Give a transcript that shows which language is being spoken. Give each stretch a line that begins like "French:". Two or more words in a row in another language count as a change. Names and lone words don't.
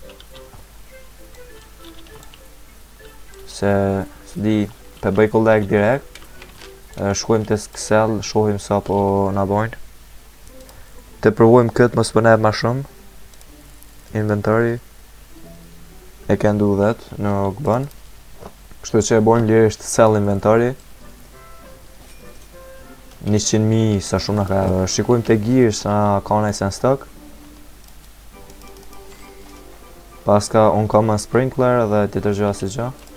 Albanian: Se s'di pe bëj collect direkt. Shkojmë të Excel, shohim sa po na bojnë. Të provojmë këtë, mos po neb ma shumë.
English: Inventory. E can do that,
Albanian: nuk bën. Kështu që e bojmë lirisht
English: sell inventory.
Albanian: 100.000 sa shumë na ka. Shikojmë te gears sa ka nëjë sen stock. Paska
English: uncommon sprinkler
Albanian: dhe tjetër gjë si gjë.